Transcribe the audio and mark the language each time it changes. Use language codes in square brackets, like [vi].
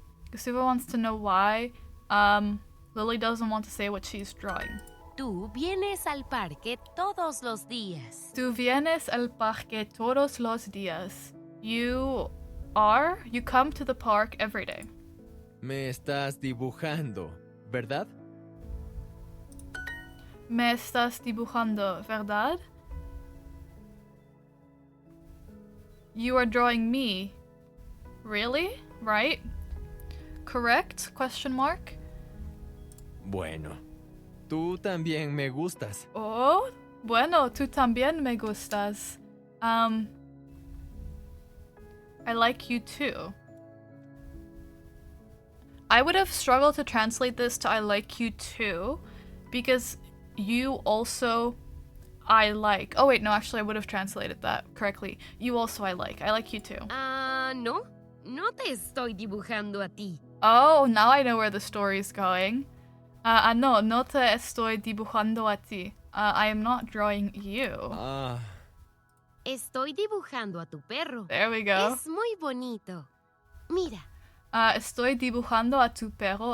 [en] Gustavo wants to know why. Lily doesn't want to say what she's drawing. [es] Tú vienes al parque todos los días. Tú vienes al parque todos los días. [en] You come to the park every day. [es] Me estás dibujando, ¿verdad? Me estás dibujando, ¿verdad? [en] You are drawing me. Really? Right? Correct? Question mark? [es] Bueno, tú también me gustas. Oh, bueno, tú también me gustas. [en] I like you too. I would have struggled to translate this to I like you too, because you also I like. Oh wait, no, actually I would have translated that correctly. You also I like. I like you too. [es] No. No te estoy dibujando a ti. [en] Oh, now I know where the story's going. [es] No te estoy dibujando a ti. [en] I am not drawing you. [es] Estoy dibujando a tu perro. [en] There we go. [es] Es muy bonito. Mira. Estoy dibujando a tu perro.